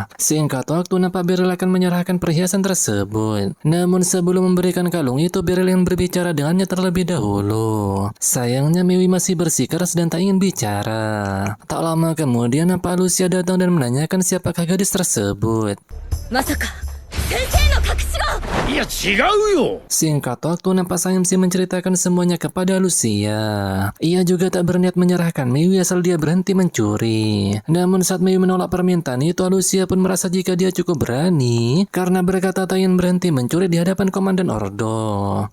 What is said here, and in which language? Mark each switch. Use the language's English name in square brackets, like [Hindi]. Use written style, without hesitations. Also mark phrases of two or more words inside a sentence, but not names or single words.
[Indonesian] Singkat waktu, nampak Beryl akan menyerahkan perhiasan tersebut. Namun sebelum memberikan kalung itu, Beryl yang berbicara dengannya terlebih dahulu. Sayangnya Mewi masih bersikeras dan tak ingin bicara. Tak lama kemudian nampak Lucia datang dan menanyakan siapakah gadis tersebut. [Japanese] まさか、先生の隠し子! いや違うよ。 [Indonesian] Singkat waktu, nampak SMC menceritakan semuanya kepada Lucia. Ia juga tak berniat menyerahkan Mewi asal dia berhenti mencuri. Namun saat Mewi menolak permintaan itu, Lucia pun merasa jika dia cukup berani karena berkata tak ingin berhenti mencuri di hadapan komandan Ordo.